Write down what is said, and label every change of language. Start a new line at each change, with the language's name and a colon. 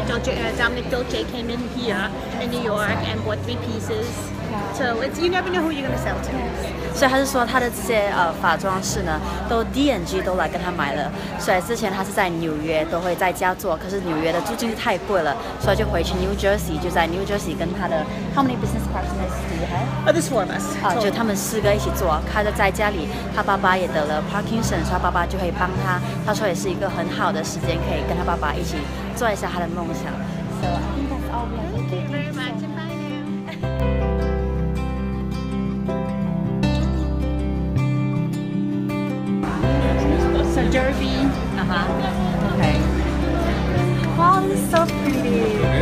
English: Dominic Dolce came in here in New York and bought 3 pieces. So you never know who you're going to sell to.
Chinese: 所以他是说他的这些法装饰呢，都 D&G 都来跟他买了。所以之前他是在纽约都会在家做，可是纽约的租金太贵了，所以就回去 New Jersey， 就在 New Jersey 跟他的
English: How many business partners do you have? There's 4 of us.
Chinese: 就他们4个一起做。他在家里，他爸爸也得了 Parkinson， 所以他爸爸就会帮他。他说也是一个很好的时间，可以跟他爸爸一起做一下他的梦想。
English: So I think that's all we have. Thank you very much, and bye now. So Derby. Okay. Wow, this is so pretty.